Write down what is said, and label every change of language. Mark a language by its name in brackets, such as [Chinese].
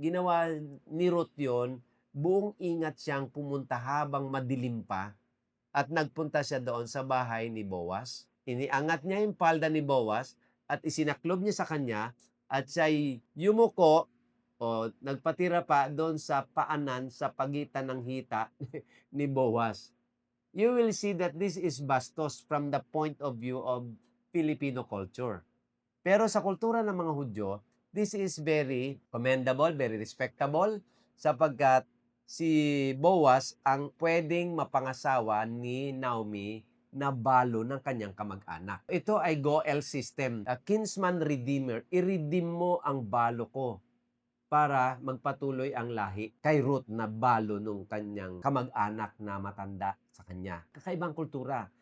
[Filipino] Ginawa ni Ruth yon, buong ingat siyang pumunta habang madilim pa at nagpunta siya doon sa bahay ni Boaz. Iniangat niya yung palda ni Boaz at isinaklob niya sa kanya at siya'y yumuko o nagpatira pa doon sa paanan sa pagitan ng hita ni Boaz. [English] You will see that this is bastos from the point of view of Filipino culture. [Filipino] Pero sa kultura ng mga Hudyo, [English] this is very commendable, very respectable, [Filipino] sapagkat si Boaz ang pwedeng mapangasawa ni Naomi na balo ng kanyang kamag-anak. Ito ay Goel system, [English] a kinsman redeemer. [Filipino] I-redeem mo ang balo ko para magpatuloy ang lahi kay Ruth na balo nung kanyang kamag-anak na matanda sa kanya. Kakaibang kultura.